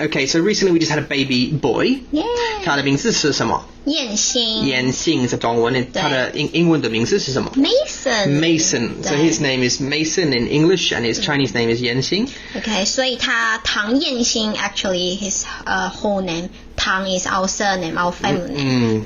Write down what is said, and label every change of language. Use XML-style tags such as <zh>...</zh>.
<en>Okay, so recently we just had a baby boy. Yeah.</en> <zh>他的名字是什么？彦星。彦星是中文，他的英文的名字是什么？</zh> <en>Mason. So his name is Mason in English, and his Chinese name is 彦星。 Okay,</en> <zh>所以他唐彦星</zh> <en>actually his whole name. Tang is our surname, our family name.</en>